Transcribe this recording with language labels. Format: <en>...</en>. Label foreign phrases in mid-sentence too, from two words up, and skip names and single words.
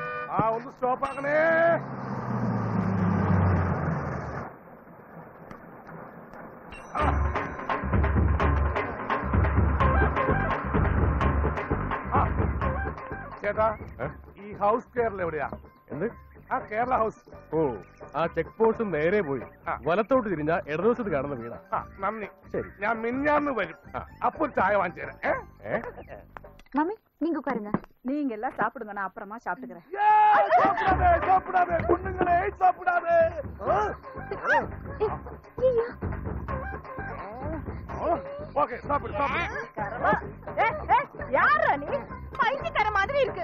<ml>ഒന്ന് സ്റ്റോപ്പ് ആക്കണേ. ചേട്ടാ, ഈ ഹൗസ് കേരള എവിടെയാ? എന്ത്? ആ കേരള ഹൗസ്. ഓ, ആ ചെക്ക് പോസ്റ്റ് നേരെ പോയി വലത്തോട്ട് തിരിഞ്ഞ ഇടതുവശത്ത് കാണുന്ന വീടാ. നന്ദി. ശരി, ഞാൻ മിന്നാന്ന് വരും. അപ്പൊ ഒരു ചായ വാങ്ങിച്ചു തരാം.</ml> <ta>மம்மி நீங்க உட்காருங்க. நீங்க எல்லாம் சாப்பிடுங்க, நான் அப்புறமா சாப்பிட்டுக்கிறேன். சாப்பிடாதே பொண்ணுங்களே, சாப்பிடாதே. ஓகே, சாப்பிடு சாப்பிடு. யாரா நீ? பைத்தியக்கார மாதிரி இருக்கு.</ta>